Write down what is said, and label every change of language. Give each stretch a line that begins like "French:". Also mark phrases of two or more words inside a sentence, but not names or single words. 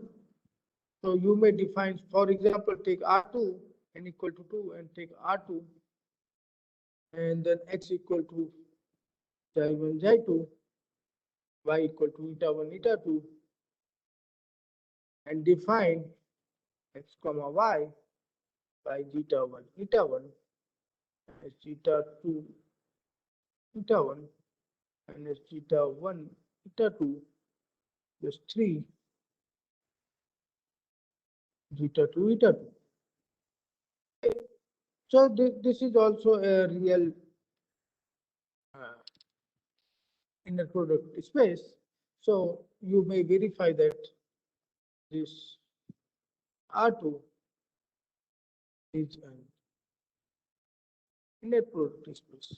English: So you may define, for example, take R2 n equal to 2 and take R2 and then x equal to y1 y2, y equal to eta1 eta2 and define x comma y by eta1 eta1 as eta2 eta1 and as eta1 eta2 plus 3 eta2 eta2. So this is also a real inner product space. So you may verify that this R2 is an inner product space.